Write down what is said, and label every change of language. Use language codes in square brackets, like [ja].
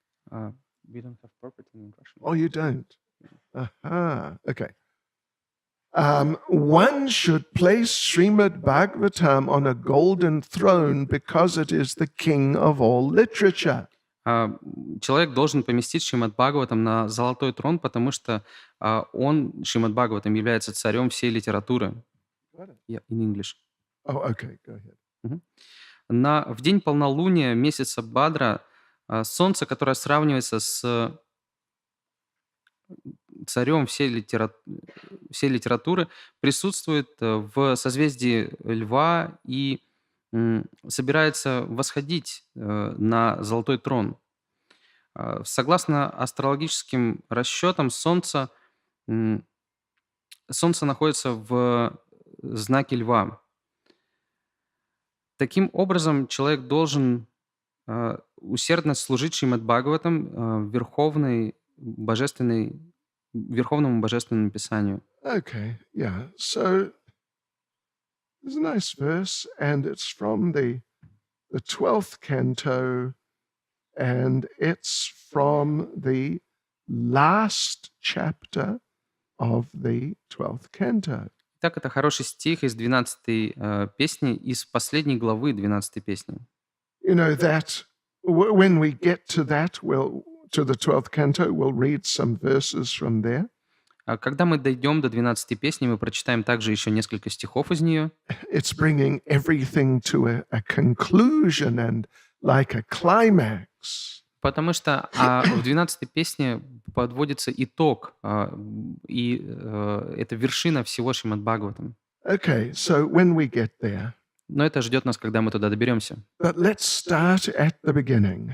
[en] We don't have property in Russian. Oh, you don't? Aha, okay. One should place Srimad Bhagavatam on a golden throne because it is the king of all literature. [ru] Человек должен поместить Шримад Бхагаватам на золотой трон, потому что он, Шримад Бхагаватам, является царем всей литературы. [en] Got it. Yeah, in English. Oh, okay, go ahead. Мгм. [ru] В день полнолуния месяца Бадра солнце, которое сравнивается с царем всей литературы, присутствует в созвездии Льва и собирается восходить на золотой трон. Согласно астрологическим расчетам, м, Солнце находится в знаке Льва. Таким образом, человек должен усердно служить Шримад Бхагаватам, Верховному Божественному Писанию. [en] Okay, yeah. So there's a nice verse, and it's from the 12th canto, and it's from the last chapter of the 12th canto. [ru] Итак, это хороший стих из 12-й песни, из последней главы 12-й песни. [en] You know that when we get to that, to the 12th canto, we'll read some verses from there. [ru] Когда мы дойдем до 12-й песни, мы прочитаем также еще несколько стихов из нее. [en] It's bringing everything to a conclusion and like a climax. [ru] Потому что в 12-й песне подводится итог, и это вершина всего Шримад Бхагаватам. [en] Okay, so when we get there, [ru] Но это ждет нас, когда мы туда доберемся. [en] but let's start at the beginning.